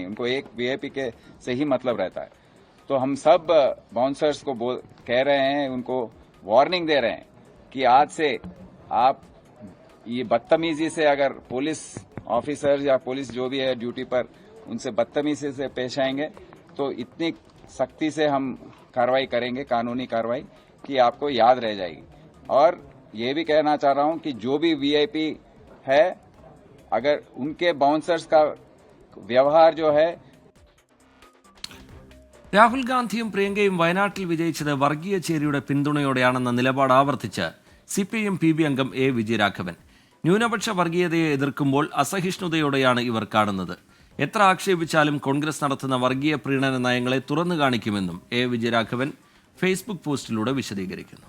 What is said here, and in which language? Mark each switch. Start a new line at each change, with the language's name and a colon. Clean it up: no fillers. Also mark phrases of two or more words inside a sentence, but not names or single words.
Hindi: उनको एक वीआईपी के से ही मतलब रहता है. तो हम सब बाउंसर्स को कह रहे हैं, उनको वार्निंग दे रहे हैं कि आज से आप ये बदतमीजी से अगर
English: police officers
Hindi: या पुलिस जो भी है ड्यूटी पर उनसे बदतमीजी से पेश आएंगे तो इतनी सख्ती से हम कार्रवाई करेंगे, कानूनी कार्रवाई, कि आपको याद रह जाएगी. और ये भी कहना चाह रहा हूं कि जो भी वीआईपी है, अगर उनके बाउंसर्स का व्यवहार जो है.
Malayalam: രാഹുൽ ഗാന്ധിയും പ്രിയങ്കയും വയനാട്ടിൽ വിജയിച്ചത് വർഗീയ ചേരിയുടെ പിന്തുണയോടെയാണെന്ന നിലപാട് ആവർത്തിച്ച് CPIM PB അംഗം A വിജയരാഘവൻ. ന്യൂനപക്ഷ വർഗീയതയെ എതിർക്കുമ്പോൾ അസഹിഷ്ണുതയോടെയാണ് ഇവർ കാണുന്നത്. എത്ര ആക്ഷേപിച്ചാലും കോൺഗ്രസ് നടത്തുന്ന വർഗീയ പ്രീണന നയങ്ങളെ തുറന്നു കാണിക്കുമെന്നും A വിജയരാഘവൻ ഫേസ്ബുക്ക് പോസ്റ്റിലൂടെ വിശദീകരിക്കുന്നു.